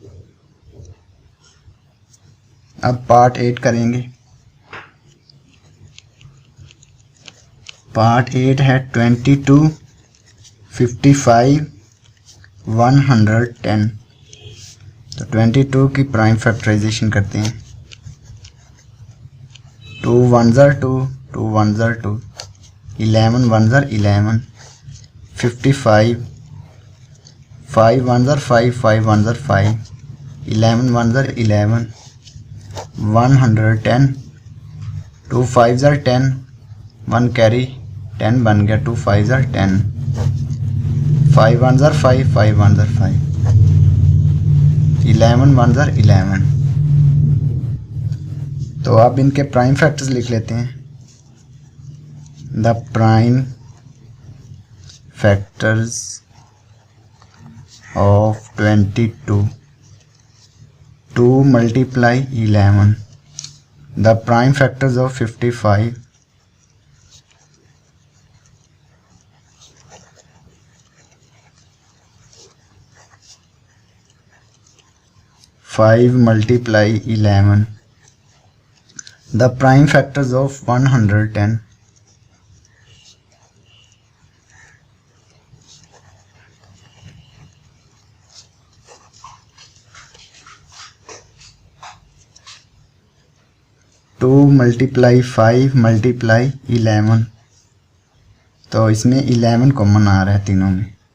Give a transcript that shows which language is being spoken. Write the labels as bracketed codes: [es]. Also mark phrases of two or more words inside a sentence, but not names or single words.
[hi] अब पार्ट 8 करेंगे। पार्ट 8 है 22 55 110। तो 22 की [en] prime factorization [hi] करते हैं। [en] 2 1s are 2, 2 1s are 2, 11 1s are 11, 55, 5 1s are 5, 5 1s are 5, 11 1s are 11, 110, 2 5s are 10, 1 कैरी 10 [hi] बन गया, [en] 2 5s are 10, 5 1s are 5, 5 1s are 5, 11 1s are 11। [hi] तो अब इनके [en] prime factors [hi] लिख लेते हैं। [en] the prime factors of 22, 2 multiply 11। the prime factors of 55, 5 multiply 11। The prime factors of [hi] 110, 5 2 [en] multiply 5 multiply [hi] 11, तो इसमें 11 कॉमन आ रहा है तीनों में।